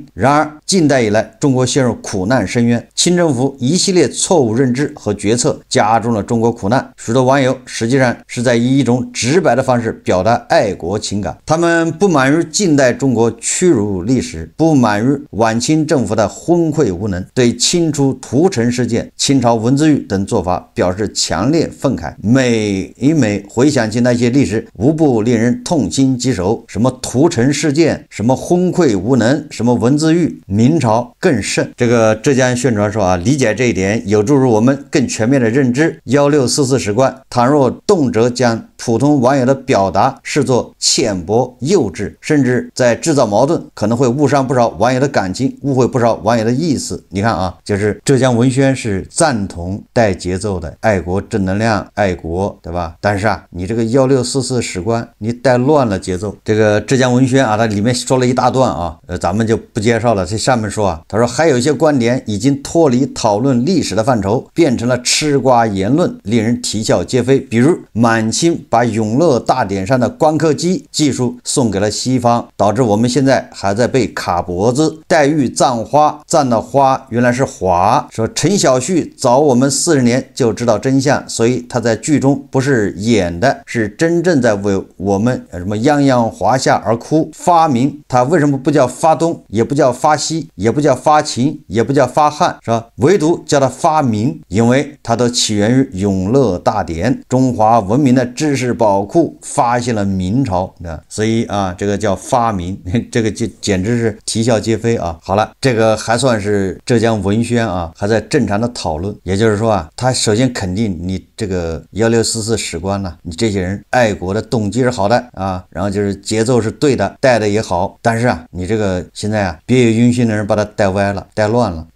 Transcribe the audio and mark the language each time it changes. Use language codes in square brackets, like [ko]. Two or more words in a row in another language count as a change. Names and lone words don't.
[zh] 然而，近代以來，中國陷入苦難深淵，清政府一系列錯誤認知和決策加重了中國苦難。許多網友實際上是在以一種直白的方式表達愛國情感，他們不滿於近代中國屈辱歷史，不滿於晚清政府的昏聵無能，對清初屠城事件、清朝文字獄等做法表示強烈憤慨。每回想起那些歷史，無不令人痛心疾首。什麼屠城事件，什麼昏聵无能，什麼文字獄，明朝更甚。这个浙江宣传说理解这一點有助於我們更全面的認知1644史觀。倘若動輒將普通網友的表達視作淺薄幼稚，甚至在制造矛盾，可能會誤傷不少網友的感情，誤會不少網友的意思。你看就是浙江文宣是贊同帶節奏的愛國正能量，愛國，對吧？但是你這個1644史觀你帶亂了節奏。這個浙江文宣它裡面說了一大段咱們就不介紹了。這上面說他說還有一些觀點已經脫離討論歷史的範疇，變成了吃瓜言論，令人啼笑皆非。比如滿清把永樂大典上的光刻機技術送給了西方，導致我們現在還在被卡脖子。黛玉葬花，葬的花原來是華。說陳小旭早我們40年就知道真相，所以他在劇中不是演的，是真正在為我們什麼泱泱華夏而哭。發明他為什麼不叫發東，也不叫發西，也不叫發秦，也不叫發漢，是吧？唯獨叫他發明，因為它都起源於永樂大典，中華文明的知識寶庫發現了明朝，所以這個叫發明，這個就簡直是啼笑皆非啊！好了，這個還算是浙江文宣還在正常的討論，也就是說他首先肯定你這個1644史觀你這些人愛國的動機是好的然後就是節奏是對的，帶的也好，但是你這個現在別有用心的人把它帶歪了，帶亂了。